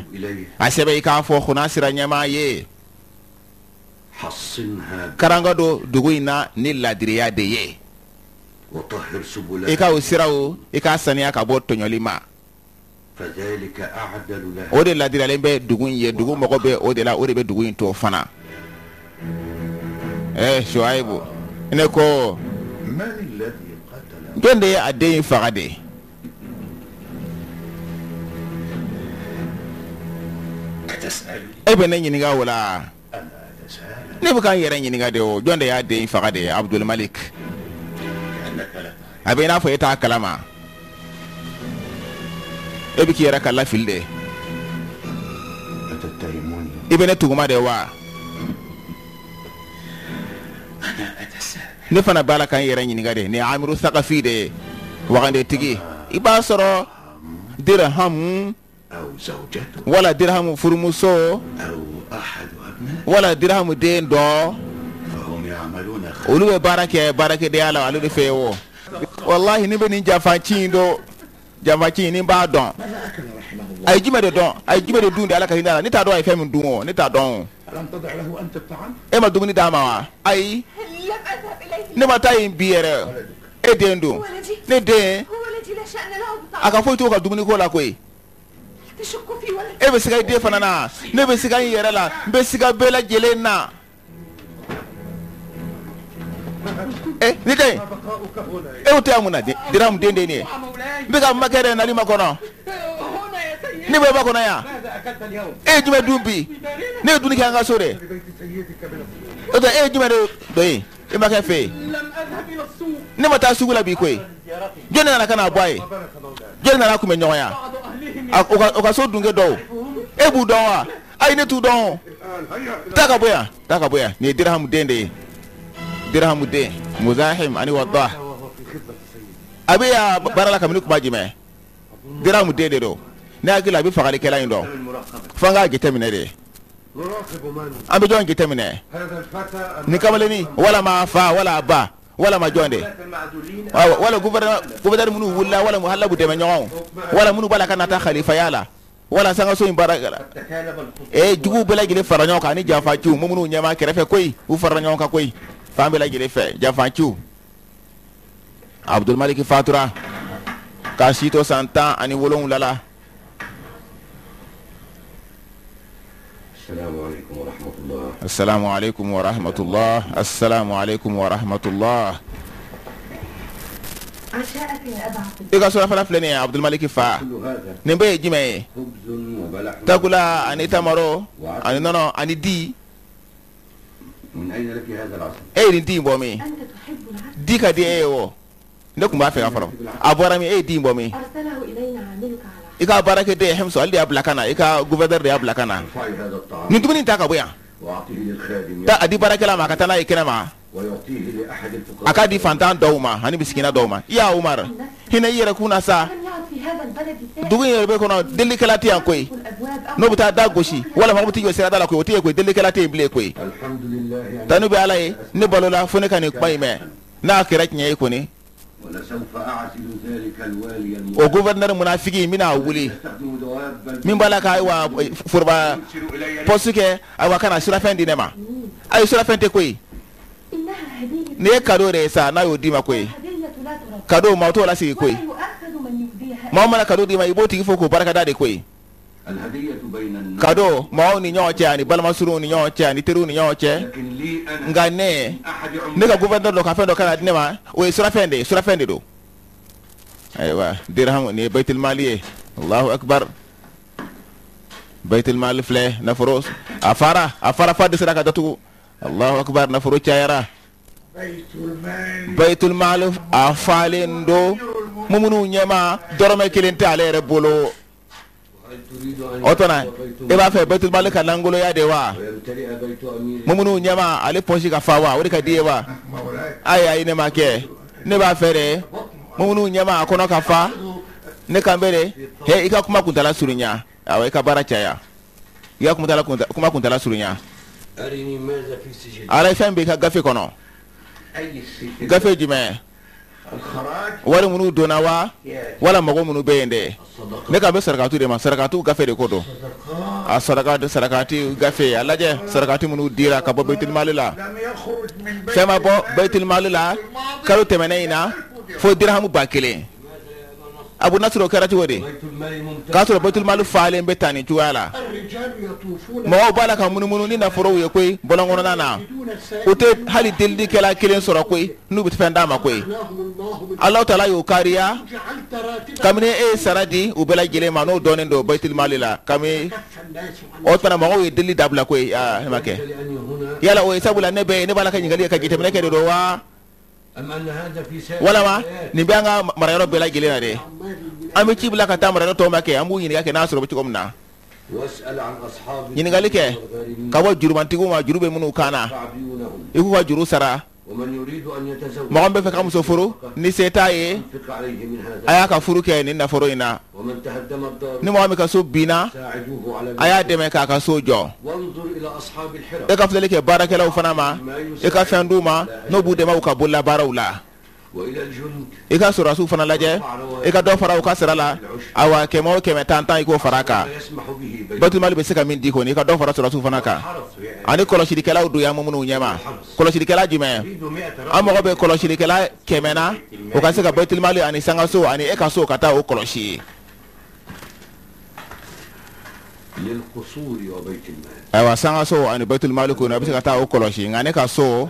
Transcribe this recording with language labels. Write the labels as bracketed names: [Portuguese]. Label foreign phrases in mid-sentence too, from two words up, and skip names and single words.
[Arabic] إليه [Bambara] a sɛbɛn i k'a fɔ Khunasira ɲɛmaa ye [Arabic] حصنها [Bambara] karanga don dugu in na ni ladiriya de ye [Arabic] وطهر [Bambara] i [Arabic] سبلها [Bambara] ka o siraw i k'a saniya ka bɔ tɔɲɔli ma [Arabic] فذلك أعدل لها [Bambara] o de ladiriyalen bɛ dugu in ye dugu mɔgɔ bɛ o de la o de bɛ dugu in to fana. Shuaibu ne ko [Arabic] من الذي قتل [Bambara] jɔn de ye a den in faga de [Arabic] أتسأل [Bambara] e bɛ ne ɲininka o la [Arabic] أنا أتساءل [Bambara] ne bɛ ka n yɛrɛ ɲininka de o jɔn de y'a den in faga de Abdul Malik [Arabic] كأنك لا تعرف [Bambara] a bɛ i n'a fɔ e t'a kalama e bɛ k'i yɛrɛ ka lafili de [Arabic] أتتهموني [Bambara] i bɛ ne tuguma de wa [Arabic] أنا أتساءل [Bambara] ne fana b'a la ka n yɛrɛ ɲininka de nin ye Amiru Sakafi de ye wagandetigi i b'a sɔrɔ dirhamu [Arabic] أو زوجته [Bambara] wala dirhamu furumuso [Arabic] أو أحد أبنائه [Bambara] wala dirhamu den dɔ [Arabic] فهم يعملون خيرا [Bambara] olu bɛ baara kɛ baarakɛdenya la ale de fɛ yen o walahi ne bɛ nin janfaci in dɔn janfaci in ni b'a dɔn [Arabic] ماذا أكل رحمه الله [Bambara] a ye jumɛn de dɔn a ye jumɛn de dun de ala ka hinɛ la ne t'a dɔn a ye fɛn min dun o ne t'a dɔn o [Arabic] ألم تضع له أنت الطعام [Bambara] e ma dumuni d'a ma wa ayi [Arabic] لم أذهب إليه. [Bambara] ne ma taa yen bi yɛrɛ e den don [Arabic] ولدي [Bambara] ne den [Arabic] هو الذي لا شأن له [Bambara] a [Arabic] بطعام. [Bambara] ka foyi t'o ka dumuni ko la koyi [Arabic] تشك في ولدي. [Bambara] e bɛ siga i den fana na ne bɛ siga n yɛrɛ la n bɛ siga bɛɛ lajɛlen na ni den [Arabic] بقاؤك هنا [Bambara] e o tɛ yan mun na dira mun den de ye nin ye n bɛ ka makɛ dɛ nali ma kɔnɔ [Arabic] هنا يا سيدي. [Bambara] ne bɛ ba kɔnɔ yan [Arabic] ماذا أكلت اليوم [Bambara] e ye jumɛn dun bi ne ye dumuni kɛ an ka so de [Arabic] ببيت سيدك من الصيام [Bambara] o tɛ e ye jumɛn de dɔ ye e ma kɛ fɛ yen [Arabic] لم أذهب إلى السوق [Bambara] ne ma taa sugu la bi koyi jɔn de nana ka na bɔ a ye [Arabic] وبارك مولاي [Bambara] jɔn de nana kunbɛ ɲɔgɔn ya [Arabic] بعض أهلهم [Bambara] o ka so dunkɛ dɔw e b'u dɔn wa ayi ne t'u dɔn o [Arabic] الآن هيا إلى [Bambara] taa ka bɔ yan taa ka bɔ yan nin ye dirhamu den de ye dirhamu den Muzahim ani Waddah [Arabic] وهو في خدمة السيد [Bambara] a bɛ yan baara la kabini kuma jumɛn dirhamu den de don ne hakili la a bɛ fagalikɛla in dɔn [Arabic] المراقبة [Bambara] fo an k'a jateminɛ de [Arabic] نراقب من [Bambara] an bɛ jɔn jateminɛ [Arabic] هذا الفتى [Bambara] nin kamalennin walama a fa wala a ba walama jɔn de [Arabic] المعدولين [Bambara] wala gouverneur minnu wulila wala hali bu dɛmɛ ɲɔgɔn wala minnu b'a la ka na taa khalifaya la wala sangaso in baara [Arabic] تكالب الخطوة [Bambara] juguw bɛɛ lajɛlen fara ɲɔgɔn kan ani janfaciw mun minnu ɲɛma kɛrɛfɛ koyi u fara ɲɔgɔn kan koyi fan bɛɛ lajɛlen fɛ janfaciw Abdul Malik fatura k'a si to san 17 la [Arabic] السلام عليكم ورحمة الله السلام عليكم ورحمة الله السلام عليكم ورحمة الله عشاءك يا أبا عبد [Bambara] i ka surafana filɛ nin ye Abdul Malik fa [Arabic] كل هذا [Bambara] nin bɛɛ ye jumɛn ye [Arabic] خبز وبلح [Bambara] takula ani tamaro ani nɔnɔ ani di [Arabic] من أين لك هذا العسل؟ [Bambara] e ye nin di in bɔ min [Arabic] أنت تحب العسل. [Bambara] di ka di e ye o ne tun b'a fɛ ka fɔlɔ a bɔra min e ye di in bɔ min [Arabic] أرسله إلينا عاملك على [Bambara] i ka baarakɛden ye hɛmso ale de y'a bila ka na i ka gouverneur de y'a bila ka na [Arabic] ارفعي هذا الطعام [Bambara] nin dumuni in ta ka bɔ yan [Arabic] وأعطيه للخادم [Bambara] taa a di baarakɛla ma a ka taa n'a ye kɛnɛ ma [Arabic] ويعطيه لأحد [Bambara] a [Arabic] الفقراء [Bambara] k'a di fantan dɔw ma ani misikina dɔw ma i y'a Umar hinɛ i yɛrɛ kun na sa [Arabic] لم يعد في هذا هذا البلد الثاني [Bambara] dugu in yɛrɛ bɛ kɔnɔ delikɛla tɛ yan koyi [Arabic] الأبواب أو [Bambara] n'o bɛ taa da gosi wala mɔgɔ bɛ t'i jɔ sirada la koyi o tɛ yen koyi delikɛla tɛ yen bilen koyi [Arabic] الحمد لله يعني [Bambara] tanu bɛ ala ye ne balola fo ne ka nin kuma in mɛn n'a kɛra tiɲɛ ye kɔni [Arabic] ولسوف أعزل ذلك الوالي [Bambara] o gouverneur munafiki n bɛna wuli [Arabic] يستخدم دوابا [Bambara] min b'a la ka ayiwa foroba [Arabic] يرسل إلي [Bambara] pɔsi kɛ ayiwa ka na surafɛn di ne ma ayi surafɛn tɛ koyi [Arabic] إنها هدية [Bambara] nin ye cadeau de ye sa n'a y'o d'i ma koyi [Arabic] الهدية لا ترد [Bambara] cadeau maa o t'o lasigi [Arabic] ولا [Bambara] koyi [Arabic] يؤخذ من يهديها [Bambara] maa o mana cadeau d'i ma i b'o tigi fo k'o barikada de koyi [Arabic] الهدية بين الناس [Bambara] cadeau maaw ni ɲɔgɔn cɛ ani balimasurunw ni ɲɔgɔn cɛ ani teriw ni ɲɔgɔn cɛ [Arabic] لكن لي أنا [Bambara] nka ne [Arabic] أحد [Bambara] ne ka [Arabic] عمال [Bambara] gouverneur dɔ ka fɛn dɔ kana di ne ma o ye surafɛn de ye surafɛn de don ayiwa dirham nin ye [Arabic] بيت المال [Bambara] ye [Arabic] الله أكبر بيت المال [Bambara] filɛ nafolo a fara fa dɛsɛra ka datugu [Arabic] الله أكبر [Bambara] nafolo cayara [Arabic] بيت المال [Bambara] a falen do mumunu ɲɛma dɔrɔmɛ kelen tɛ ale yɛrɛ bolo [Arabic] هل تريد أن [Bambara] o tɔna [Arabic] يكون [Bambara] e b'a fɛ [Arabic] بيت المال [Bambara] ka langoloya de wa [Arabic] ويمتلئ بيت أمير [Bambara] mumunu ɲɛma ale pɔsi ka fa wa o de ka di ye wa ayi ne ma kɛ ne b'a fɛ de mumunu ɲɛma a kɔnɔ ka fa ne kan bɛ de he i ka kuma kuntala surunya awɔ i ka baara caya i ka kuma kuntala surunya [Arabic] أرني ماذا في سجل [Bambara] ala ye fɛn bɛ i ka gafe kɔnɔ [Arabic] أي السجل [Bambara] gafe jumɛn [Arabic] الخراج [Bambara] wari minnu donna wa [Arabic] يا [Bambara] wala mɔgɔ minnu bɛ yen dɛ [Arabic] الصدقات [Bambara] ne kan bɛ sarakatu de ma sarakatu gafe de ko don a sarakati gafe a lajɛ sarakati minnu dira ka bɔ [Arabic] بيت المال [Bambara] la [Arabic] لم يخرج من بيت [Bambara] fɛn ma bɔ [Arabic] بيت المال [Bambara] la kalo tɛmɛnen in na fo dirhamu 1000 abu nasir o kɛra cogo di [Arabic] بيت المال ممتلئ [Bambara] k'a sɔrɔ [Arabic] بيت المال [Bambara] falen bɛ tan nin cogoya la [Arabic] الرجال يطوفون [Bambara] mɔgɔw b'a la ka munumunu ni nafolow ye koyi bɔlɔnkɔnɔna na [Arabic] دون [Bambara] o [Arabic] السائل [Bambara] tɛ hali delikɛla kelen sɔrɔ koyi n'u bɛ fɛn d'a ma koyi [Arabic] لهم الله من الله تعالى [Bambara] y'o kariya [Arabic] جعلت راتبا [Bambara] kabini e ye sara di u bɛɛ lajɛlen ma n'o dɔnnen don [Arabic] بيت المال [Bambara] la kabini [Arabic] كف الناس عن [Bambara] o tuma mɔgɔw ye deli dabila koyi ne ma kɛ [Arabic] لأني هنا [Bambara] yala o ye sabula ne bɛ ne b'a la ka ɲininkali kɛ ka jateminɛ kɛ de don wa [Arabic] أم أن هذا في سائر [Bambara] walama [Arabic] الحياة؟ [Bambara] nin bɛ an ka marayɔrɔ bɛɛ lajɛlen na de an bɛ ci bila ka taa marayɔrɔ tɔw ma kɛ an b'u ɲininka kɛ n'a sɔrɔ bɛ cogo min na [Arabic] واسأل عن أصحاب [Bambara] ɲininkali kɛ [Arabic] الغارمين [Bambara] ka bɔ jurumantigiw ma juru bɛ minnu kan na [Arabic] فاعبدونهم [Bambara] i k'u ka juru sara [Arabic] ومن يريد أن يتزوج [Bambara] mɔgɔ min bɛ fɛ ka muso furu ni se t'a ye [Arabic] أنفق عليه من [Bambara] a [Arabic] هذا [Bambara] y'a ka furu kɛ nin nafolo in na [Arabic] ومن تهدم الدار [Bambara] ni mɔgɔ min ka so binna [Arabic] ساعدوه على [Bambara] a y'a dɛmɛ k'a ka so jɔ [Arabic] وانظر إلى أصحاب [Bambara] e [Arabic] الحرف [Bambara] ka filɛli kɛ baarakɛlaw fana ma e ka fɛn d'u ma n'o b'u dɛmɛ u ka bolola baaraw la [Arabic] وإلى الجند [Bambara] i ka sɔrɔdasiw fana lajɛ i ka dɔ fara u ka sara la awa kɛmɛ o kɛmɛ tan i k'o fara a kan [Arabic] لا يسمح به بيت بيت المال [Bambara] bɛ se ka min di kɔni i ka dɔ fara sɔrɔdasiw fana kan [Arabic] حرف يعني [Bambara] ani kɔlɔsilikɛlaw don yan minnu ɲɛma kɔlɔsilikɛla jumɛn [Arabic] يريد 100 [Bambara] an mago bɛ kɔlɔsilikɛla 100 na o ka se ka [Arabic] بيت المال [Bambara] ani sangaso ani e ka so ka taa o kɔlɔsi [Arabic] للقصور وبيت المال [Bambara] ayiwa sangaso ani [Arabic] بيت المال [Bambara] kɔnɔ a bɛ se ka taa o kɔlɔsi nka ne ka so